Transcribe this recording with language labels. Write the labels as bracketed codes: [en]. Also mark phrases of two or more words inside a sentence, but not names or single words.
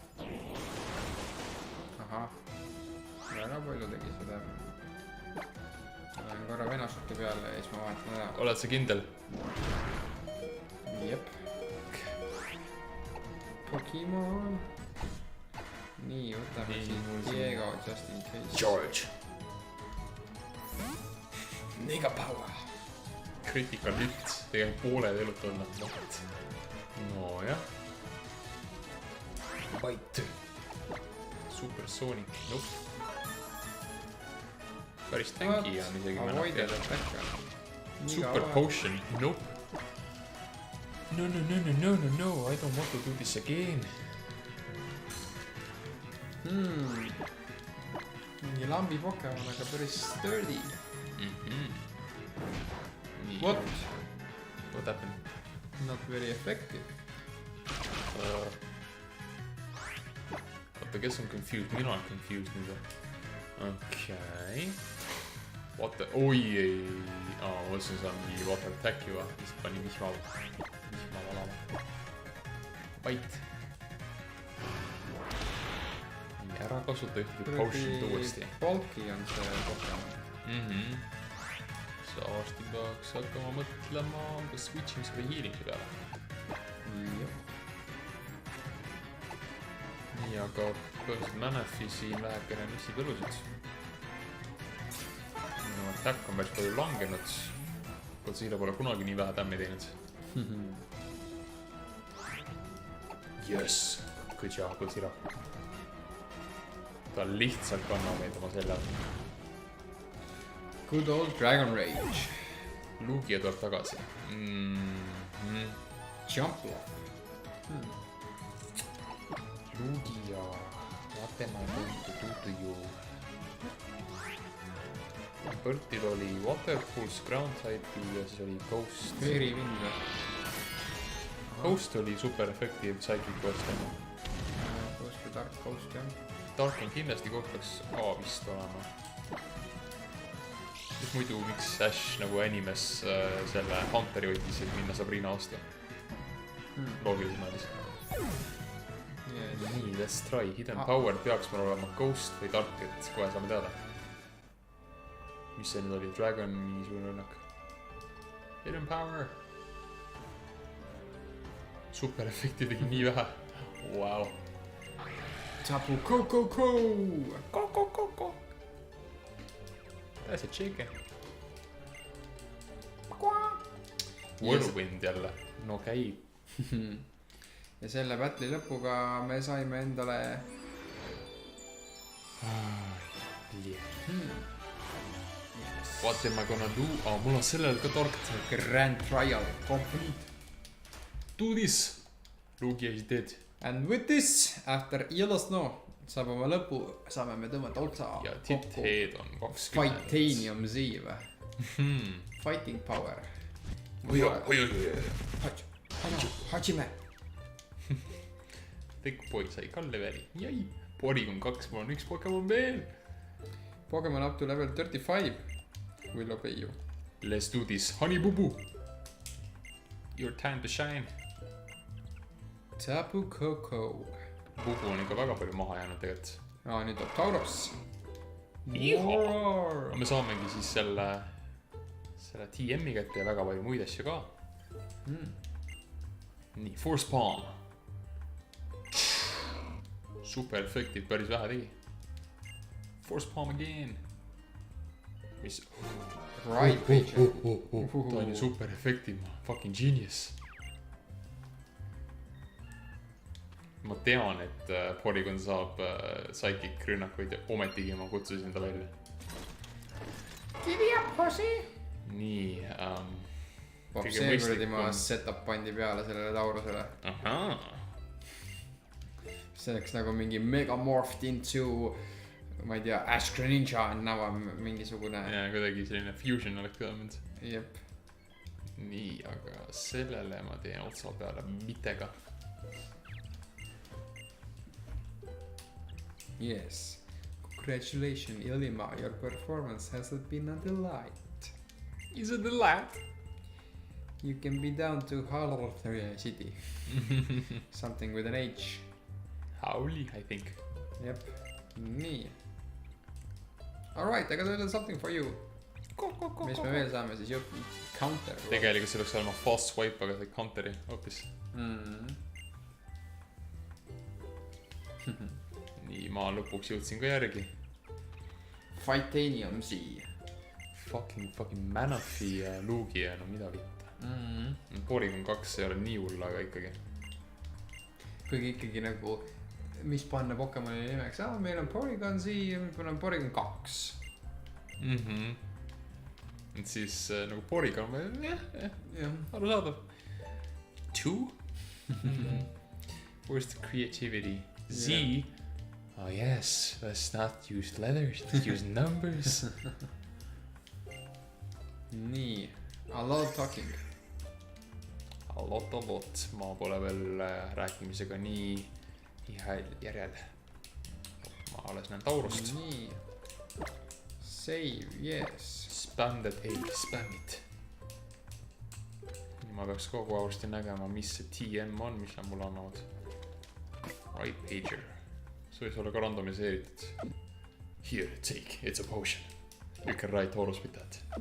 [et] Ahah. Väga palju tegi seda. Lähen korra venasuti peale ja siis ma vahetan ära. Oled sa kindel? Jep. Pokemon. Nii, võtame siis Diego [en] just in case. George. Nega power. Critical hit. [et] Tegelikult pooled elud on nad. No jah. [en] Bite. Supersonic. Nope. [et] Päris tanki on isegi [en] Avoided Manafi. attack. Super potion. Nope. No, I don't want to do this again. [et] Mingi lambi Pokemon, aga päris sturdy. [en] What? What happened? Not very effective. [et] Oota, kes on confused? Mina olen confused nüüd. Okei. [en] What the... [et] Oi, ei. Ma mõtlesin, see on mingi [en] water attack [et] juba. Mis pani vihma valama. [en] Bite. [et] Ära kasuta ühtegi potion'it uuesti. Bulky on see Pokemon. Sa varsti peaks hakkama mõtlema switch'imise või healing'i peale. nii, aga põhimõtteliselt Manafi siin vähekene missipõlusid. Minu attack on päris palju langenud. Godzilla pole kunagi nii vähe tämmi teinud. [en] Yes, good job, Godzilla. [et] Ta lihtsalt kannab meid oma selja. [en] Good old Dragon Rage. [et] Lugia tuleb tagasi. [en] Jump. Lugia. What am I going to do to you? [et] Bertil oli Waterpulse, [en] Ground Type'i [et] ja siis oli Ghost. [en] Fairy Wind. [et] Ghost oli [en] super effective Psychic Quest. [et] Ghost või Dark Ghost, jah. Dark on kindlasti koht peaks ka vist olema. Siis muidu miks Ash nagu animes selle Hunteri võttis, et minna Sabrina vastu. Loogiliselt mõeldis. Nii, [en] let's try. Hidden Power [et] peaks mul olema Ghost või Dark, et kohe saame teada. Mis see nüüd oli? Dragon, mingisugune rünnak. [en] Hidden Power. [et] Super efekti tegi nii vähe. [en] Wow. Tapu Ko. Ko. That's a chicken. [et] Whirlwind jälle. No käib. Ja selle battle'i lõpuga me saime endale [en] What am I gonna do? [et] Mul on sellel ka tark. [en] Grand Trial complete. Do this. Lugia is dead. And with this, after [et] Yellow Snow saab oma lõpu, saame me tõmmata otsa ja titt-head on 20. Titanium Z või? [en] Fighting power. [ja] Hajime. [et] Tekk poeg sai ka leveli. Jäi. Porygon 2, mul on üks Pokemon veel. [en] Pokemon up to level 35. Will obey you. Let's do this. Honey Bubu. Your time to shine. Tapu Koko. [et] Bubu on ikka väga palju maha jäänud tegelikult. Nüüd on Tauros. Me saamegi siis selle TM-i kätte ja väga palju muid asju ka. Nii, [en] Force Palm. Super effective, [et] päris vähe tegi. [en] Force Palm again. Mis? Right page. [et] Ta on ju [en] super effective, fucking genius. [et] Ma tean, et Porygon saab psychic rünnakuid ja ometigi ma kutsusin ta välja. [en] Giddy up, Hoshi! [et] Nii, see kuradi ma setup pandi peale sellele Taurosele. Ahaa. See oleks nagu mingi [en] megamorphed into, [et] ma ei tea, Ash Greninja näva mingisugune. Ja kuidagi selline fusion oleks kõdanud. Jep. Nii, aga sellele ma teen otsa peale mitega. [en] Yes. Congratulations, Ilima. Your performance has been a delight. Is it a delight? You can be down to Harlem City. Something with an H. Howly, I think. Yep. Nii. Alright, I got a little something for you. [et] Mis me veel saame siis jutt? [en] Counter. [et] Tegelikult see oleks olema [en] fast swipe, [et] aga see counteri hoopis. Nii, ma lõpuks jõudsin ka järgi. [en] Titanium Z. [et] Fucking Manafi ja Lugia, no mida vitta. Porygon 2 ei ole nii hull, aga ikkagi. Kuigi ikkagi nagu, mis panna Pokemoni nimeks? Meil on Porygon Z ja meil on Porygon 2. Et siis nagu Porygon, aru saadav. 2? [en] Where's the creativity? Z? Oh yes, let's not use letters, let's use numbers. Nii, a lot of talking. A lot. [et] Ma pole veel rääkimisega nii järjel. Ma alles näen Taurost. Nii. [en] Save, yes. Spam that A, spam it. [et] Ma peaks kogu varsti nägema, mis see TM on, mis nad mulle annavad. [en] Right pager. [et] See võis olla ka randomiseeritud. [en] Here, take, it's a potion. You can write Tauros with that.